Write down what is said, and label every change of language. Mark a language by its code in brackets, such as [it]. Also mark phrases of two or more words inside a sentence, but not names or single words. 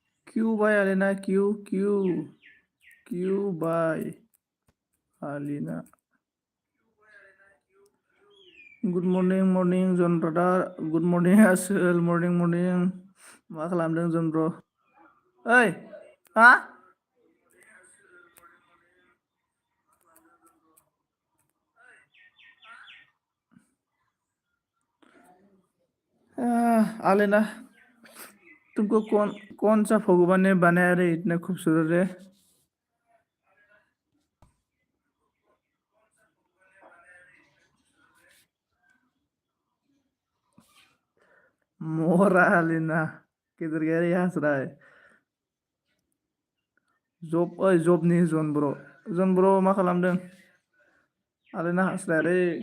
[hi] क्यों भाई अलीना, क्यों क्यों क्यों भाई अलीना? [en] good morning morning John brother, good morning आसोल, morning morning. [brx] मा खालामदों जन ब्र? ओइ हा? [hi] अलीना, तुमको कौन सा भगवान ने बनाया रे इतना खूबसूरत रे? मोरा अलीना, किधर गया रे, यहाँ हंस रहा है? [brx] जब ओइ जबनि जन ब्र मा खालामदों? अलीना हंसलाया रे।